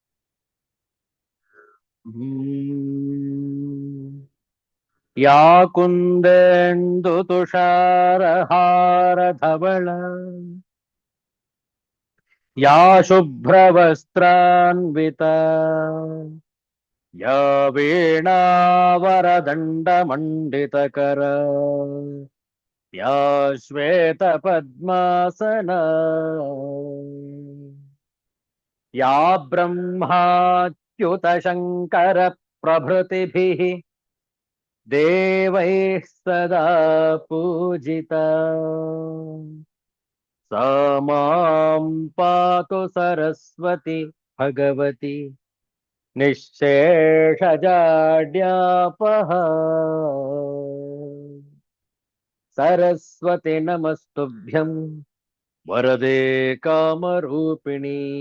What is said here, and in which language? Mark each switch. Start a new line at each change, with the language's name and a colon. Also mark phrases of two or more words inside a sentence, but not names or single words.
Sanskrit: ಯಾ ಕುಂದೇಂದು ತುಷಾರಹಾರ ಧವಳ ಯಾ ಶುಭ್ರವಸ್ತ್ರಾನ್ವಿತ ಯಾ ವೀಣಾವರದಂಡ ಮಂಡಿತಕರ ಯಾ ಶ್ವೇತ ಪದ್ಮಾಸನ ಯಾ ಬ್ರಹ್ಮಾಚ್ಯುತ ಶಂಕರ ಪ್ರಭೃತಿಭಿಃ ದೇವೈಃ ಸದಾ ಪೂಜಿತಾ सा मां पातु सरस्वती भगवती निःशेषजाड्यापः सरस्वती नमस्तुभ्यं वरदे कामरूपिणी